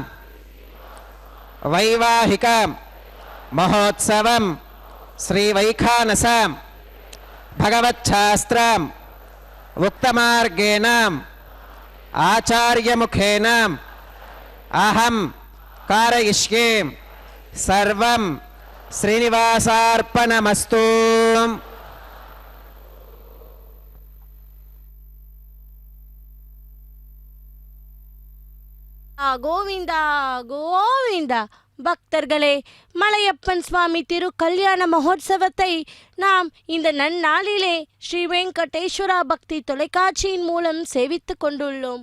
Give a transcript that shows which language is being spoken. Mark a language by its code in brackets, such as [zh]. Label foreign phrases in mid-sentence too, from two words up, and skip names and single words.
[sa] వైవాహిక మహోత్సవం శ్రీ వైఖానసం భగవచ్ఛాస్త్రం ఉక్తమార్గేణ ఆచార్యముఖేన అహం కారయిష్యే సర్వం శ్రీనివాసార్పణమస్తు. [ta] கோவிந்தா கோவிந்தா. பக்தர்களே, மலையப்பன் சுவாமி திரு கல்யாண மகோத்சவத்தை நாம் இந்த நன்னாளிலே ஸ்ரீ வெங்கடேஸ்வரா பக்தி தொலைக்காட்சியின் மூலம் சேவித்து கொண்டுள்ளோம்.